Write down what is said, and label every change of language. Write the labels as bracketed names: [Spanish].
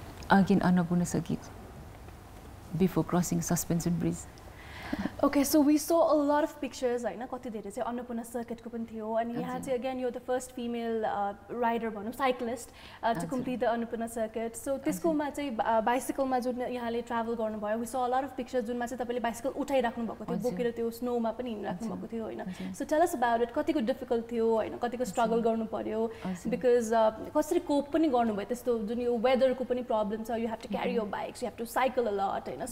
[English] Again Annapurna circuit before crossing Suspension Bridge. Okay, so we saw a lot of pictures [Nepali] हैन कति धेरै चाहिँ Annapurna circuit को पनि थियो अनि यहाँ चाहिँ [English] again you're the first female rider [Nepali] भनौं [English] cyclist to complete the Annapurna circuit. [Nepali] So त्यसकोमा चाहिँ bicycle मा जुन यहाँले travel गर्नुभयो, [English] we saw a lot of pictures [Nepali] जुनमा चाहिँ तपाईले bicycle उठाइराख्नु भएको थियो, बोकेर त्यो snow मा पनि हिँडिराख्नु भएको थियो हैन. [English] So tell us about it. [Nepali] कतिको difficult थियो हैन, कतिको struggle गर्नु पर्यो because कसरी cope पनि गर्नुभयो त्यस्तो जुन यो weather को पनि problem छ, [English] you have to carry your bikes, you have to cycle a lot [Nepali] हैन.